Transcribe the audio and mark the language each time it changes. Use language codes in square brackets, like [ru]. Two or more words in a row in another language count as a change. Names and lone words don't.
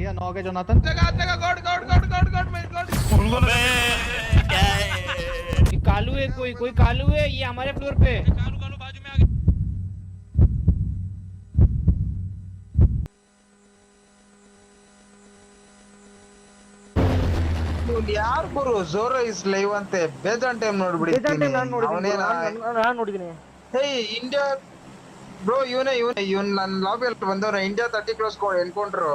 [hi] ओके जोनाथन कालू है, कोई कालू है, ये हमारे फ्लोर पे। [kn] ಯಾರು ಗುರು [en] Zoro is live [kn] ಅಂತೆ ಬೇಜಾನ್ ಟೈಮ್ ನೋಡ್ಬಿಟ್ಟಿದ್ದೀನಿ ನೋಡಿದೀನಿ ಹೇ ಇಂಡಿಯಾ ಬ್ರೋ ಇವನ್ ನನ್ನ ಲಾಬಿಯಲ್ಲಿ ಬಂದವ್ರ ಇಂಡಿಯಾ 30 [en] close encounter